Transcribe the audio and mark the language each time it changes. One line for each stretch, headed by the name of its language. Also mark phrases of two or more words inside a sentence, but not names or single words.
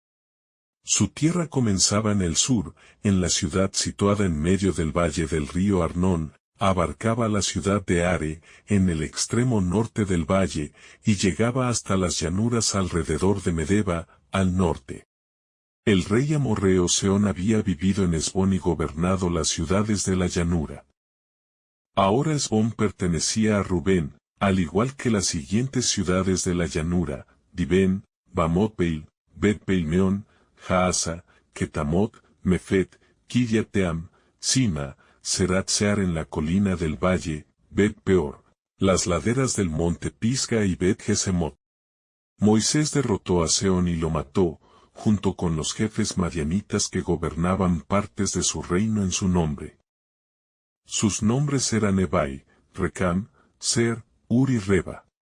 Spanish: Su tierra comenzaba en el sur, en la ciudad situada en medio del valle del río Arnón, abarcaba la ciudad de Are, en el extremo norte del valle, y llegaba hasta las llanuras alrededor de Medeba, al norte. El rey amorreo Sehón había vivido en Hesbón y gobernado las ciudades de la llanura. Ahora Hesbón pertenecía a Rubén, al igual que las siguientes ciudades de la llanura, Dibén, Bamot-Beil, Bet-Beil-Meón, Jaasa, Ketamot, Mefet, Kiriateam, Sima, Serat-Sear en la colina del valle, Bet-Peor, las laderas del monte Pisga y Bet-Gesemot. Moisés derrotó a Sehón y lo mató, junto con los jefes madianitas que gobernaban partes de su reino en su nombre. Sus nombres eran Ebai, Recam, Ser, Ur y Reba.